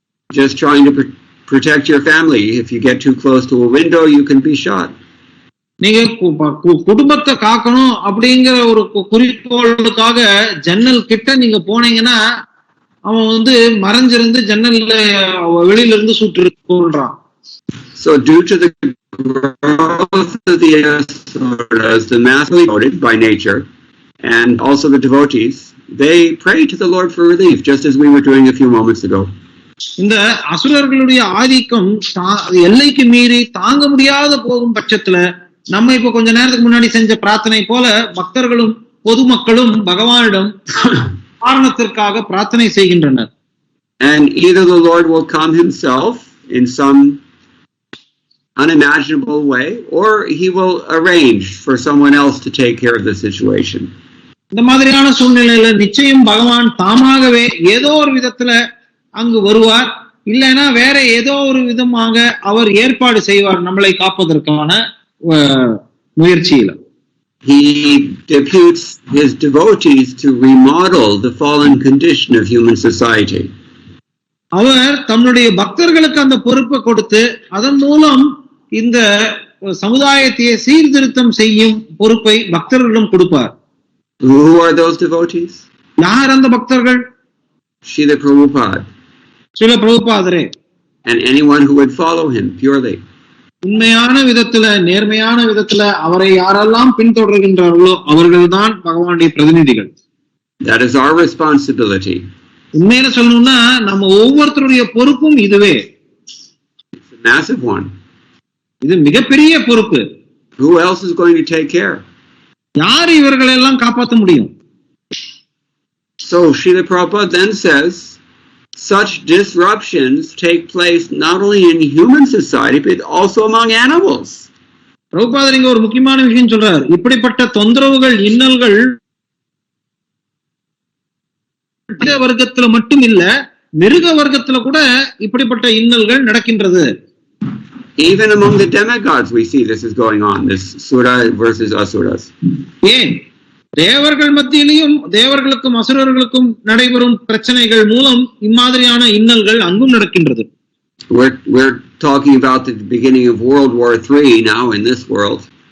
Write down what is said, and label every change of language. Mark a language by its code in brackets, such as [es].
[en] Just trying to protect your family. If you get too close to a window, you can be shot. [ta] நீங்க குடும்பத்தை காக்கணும் அப்படிங்கிற ஒரு குறிக்கோளுக்காக ஜன்னல் கிட்ட நீங்க போனீங்கன்னா அவன் மறைஞ்சிருந்து ஜன்னல்ல வெளியில இருந்து சுட்டு கொள்றான். [en] So due to the growth of the asuras, the massively devoted by nature, and also the devotees, they pray to the Lord for relief, just as we were doing a few moments ago. [ta] இந்த அசுரர்களுடைய ஆதிக்கம் எல்லைக்கு மீறி தாங்க முடியாத போகும் பட்சத்துல நம்ம இப்ப கொஞ்ச நேரத்துக்கு முன்னாடி செஞ்ச பிரார்த்தனை போல பக்தர்களும் பொதுமக்களும் பகவானிடம் காரணத்திற்காக பிரார்த்தனை செய்கின்றனர். [en] And either the Lord will come himself in some unimaginable way, or he will arrange for someone else to take care of the situation. [ta] இந்த மாதிரியான சூழ்நிலையில நிச்சயம் பகவான் தாமாகவே ஏதோ ஒரு விதத்துல அங்கு வருவார், இல்லைன்னா வேற ஏதோ ஒரு விதமாக அவர் ஏற்பாடு செய்வார் நம்மளை காப்பதற்கான முயற்சியில. [en] he deputes his devotees to remodel the fallen condition of human society. [ta] அவர் தம்முடைய பக்தர்களுக்கு அந்த பொறுப்பை கொடுத்து அதன் மூலம் இந்த சமுதாயத்தை சீர்திருத்தம் செய்யும் பொறுப்பை பக்தர்களிடம் கொடுப்பார். [en] Who are those devotees? [ta] யார் அந்த பக்தர்கள்? [en] Srila Prabhupada. [ta] Srila பிரபுபாதரே. [en] And anyone who would follow him purely. [ta] உண்மையான விதத்துல நேர்மையான விதத்துல அவரை யாரெல்லாம் பின்தொடர்கின்றார்களோ அவர்கள்தான் பகவானுடைய பிரதிநிதிகள். [en] That is our responsibility. [ta] உண்மையில சொல்லணும்னா நம்ம ஒவ்வொருத்தருடைய பொறுப்பும் இதுவே. [en] It's a massive one. [ta] இது மிகப்பெரிய பொறுப்பு. [en] Who else is going to take care? [ta] யார் இவர்களை எல்லாம் காப்பாற்ற முடியும்? [en] So Srila Prabhupada then says, such disruptions take place not only in human society but also among animals. [ta] பிரபுபாதர் இங்க ஒரு முக்கியமான விஷயம் சொல்றார். இப்படிப்பட்ட தொந்தரவுகள் இன்னல்கள் மனித வர்க்கத்துல மட்டும் இல்ல மிருக வர்க்கத்துல கூட இப்படிப்பட்ட இன்னல்கள் நடக்கின்றது. [en] Even among the demigods we see this is going on, this sura versus asuras. [ta] ஏன் தேவர்கள் மத்தியிலும் தேவர்களுக்கும் அசுரர்களுக்கும் நடைபெறும் பிரச்சனைகள் மூலம் இம்மாதிரியான இன்னல்கள் அங்கும் நடக்கின்றது. [en] We're talking about the beginning of World War III now in this world.